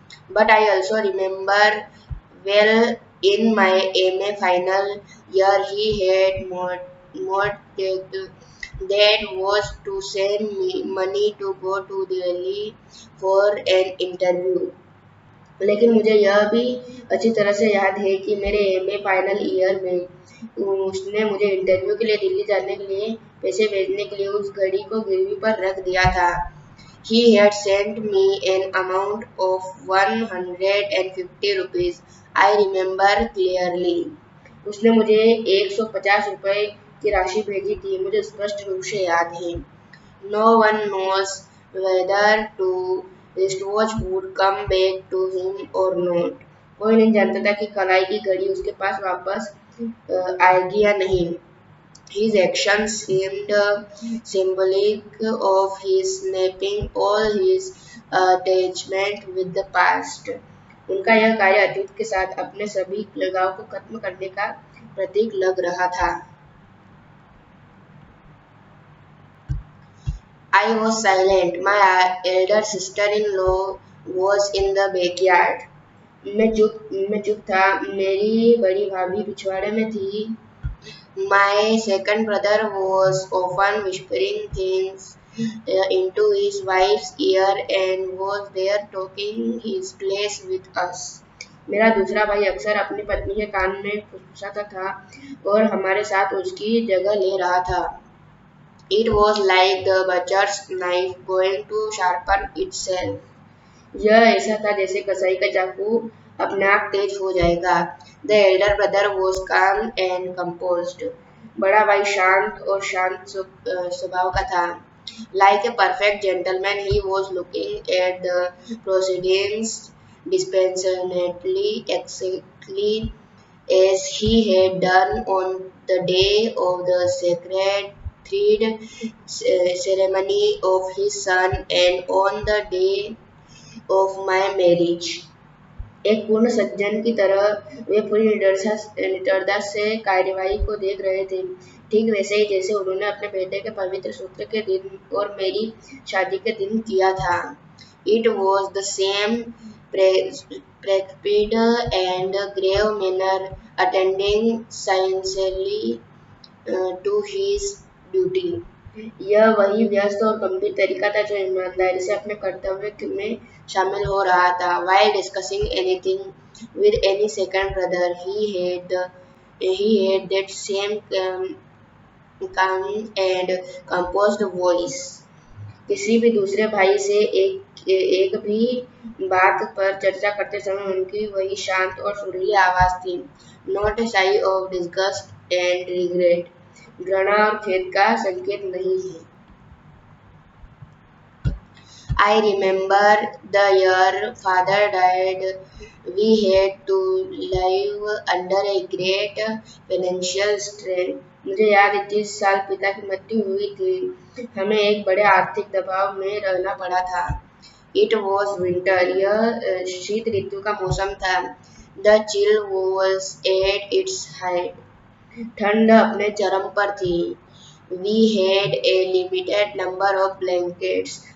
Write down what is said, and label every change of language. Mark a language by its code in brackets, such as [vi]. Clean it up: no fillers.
[en] But I also remember well in my MA final year he had mortgaged that was to send me money to go to Delhi for an interview. [hi] लेकिन मुझे यह भी अच्छी तरह से याद है कि मेरे एमए फाइनल ईयर में उसने मुझे इंटरव्यू के लिए दिल्ली जाने के लिए पैसे भेजने के लिए उस घड़ी को गिरवी पर रख दिया था। [en] He had sent me an amount of 150 rupees. I remember clearly. [hi] उसने मुझे 150 रुपए की राशि भेजी थी, मुझे स्पष्ट रूप से याद है। [en] No one knows whether to wristwatch would come back to him or not. [hi] कोई नहीं जानता था कि कलाई की घड़ी उसके पास वापस आएगी या नहीं। [en] His actions seemed symbolic of his snapping all his attachment with the past. [hi] उनका यह कार्य अतीत के साथ अपने सभी लगाव को खत्म करने का प्रतीक लग रहा था। [en] I was silent. My elder sister-in-law was in the backyard. [hi] मैं चुप था। मेरी बड़ी भाभी पिछवाड़े में थी। [en] My second brother was often whispering things into his wife's ear and was there taking his place with us. [hi] मेरा दूसरा भाई अक्सर अपनी पत्नी के कान में फुसफुसाता था और हमारे साथ उसकी जगह ले रहा था। [en] It was like the butcher's knife going to sharpen itself. [hi] यह ऐसा था जैसे कसाई का चाकू अपने आप तेज हो जाएगा। [en] The elder brother was calm and composed. [hi] बड़ा भाई शांत और शांत स्वभाव का था। [en] Like a perfect gentleman, he was looking at the proceedings dispassionately, exactly as he had done on the day of the sacred thread ceremony of his son and on the day of my marriage. [hi] एक पूर्ण सज्जन की तरह वे पूरी निडरता से कार्यवाही को देख रहे थे, ठीक वैसे ही जैसे उन्होंने अपने बेटे के पवित्र सूत्र के दिन और मेरी शादी के दिन किया था। [en] It was the same precipitate and grave manner, attending sincerely to his duty. [hi] यह वही व्यस्त और गंभीर तरीका था जो ईमानदारी से अपने कर्तव्य में शामिल हो रहा था। [en] While discussing anything with any second brother, he had that same calm and composed voice. [hi] किसी भी दूसरे भाई से एक भी बात पर चर्चा करते समय उनकी वही शांत और सुरीली आवाज थी। [en] Not a sigh of disgust and regret. [hi] घृणा और खेद का संकेत नहीं है। [en] I remember the year father died. We had to live under a great financial strain. [hi] मुझे याद है जिस साल पिता की मृत्यु हुई थी, हमें एक बड़े आर्थिक दबाव में रहना पड़ा था। [en] It was winter. [hi] यह शीत ऋतु का मौसम था। [en] The chill was at its height. [hi] ठंड अपने चरम पर थी। [en] We had a limited number of blankets.